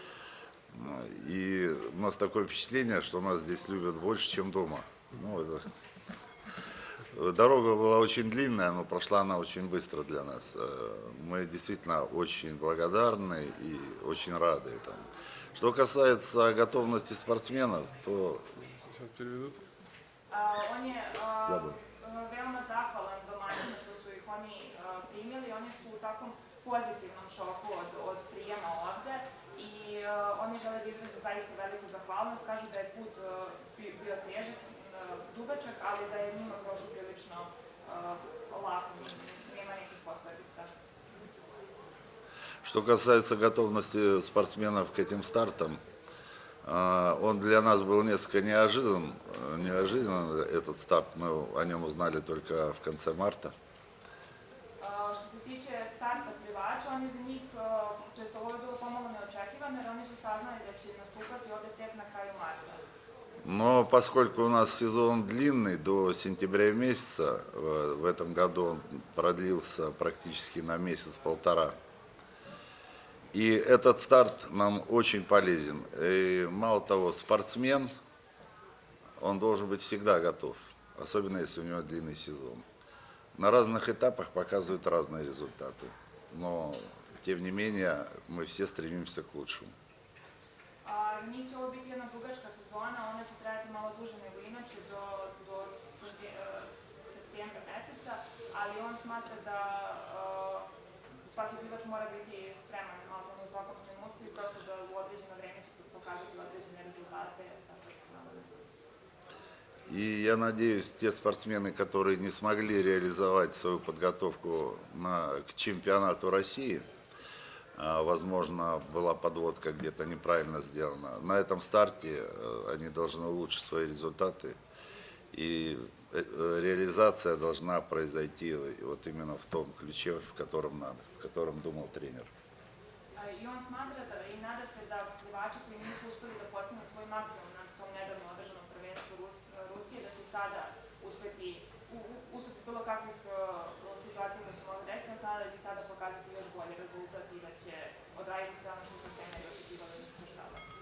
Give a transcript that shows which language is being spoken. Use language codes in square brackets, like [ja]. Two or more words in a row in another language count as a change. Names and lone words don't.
[ru] И у нас такое впечатление, что нас здесь любят больше, чем дома. Ну, это... Дорога была очень длинная, но прошла она очень быстро для нас. Мы действительно очень благодарны и очень рады этому. Что касается готовности спортсменов, то... Сейчас переведут. [sr] On je veoma zahvalan domaćinu što su ih oni primili. Oni su u takvom pozitivnom šoku od prijema ovde i oni žele da izraze zaista veliku zahvalnost. Kažu da je put bio težak, dugačak, ali da je njima prošlo prilično lako, nema nekih posledica. [ru] Что касается готовности спортсменов к этим стартам, он для нас был несколько неожиданен этот старт, мы о нем узнали только в конце марта. [sr] Što se tiče starta plivača, on je za njih, to jest ovo je bilo pomalo neočekivano, jer oni su saznali da će nastupati ovde tek na kraju marta. [ru] Но поскольку у нас сезон длинный, до сентября месяца, в этом году он продлился практически на месяц-полтора. И этот старт нам очень полезен. И мало того, спортсмен, он должен быть всегда готов, особенно если у него длинный сезон. На разных этапах показывают разные результаты, но тем не менее мы все стремимся к лучшему. [sr] Njih će ovo biti jedna dugačka sezona, ona će trajati malo duže nego inače do septembra meseca, ali on smatra da svaki plivač mora biti spreman u svakom trenutku i prosto da u određeno vreme će pokazati određene rezultate, tako da se nadam. [ru] И я надеюсь, те спортсмены, которые не смогли реализовать свою подготовку к чемпионату России, возможно, была подводка где-то неправильно сделана. На этом старте они должны улучшить свои результаты, и реализация должна произойти вот именно в том ключе, в котором надо, в котором думал тренер. [sr] I on smatra da i nada se da plivači koji nisu uspeli da postignu svoj maksimum na tom nedavno održanom prvenstvu Rusije, da će sada uspeti, usled bilo kakvih situacija koje su mogli desiti, on smatra da će sada pokazati još bolji rezultat i da će odraditi sve ono što su treneri očekivali od njih štaba.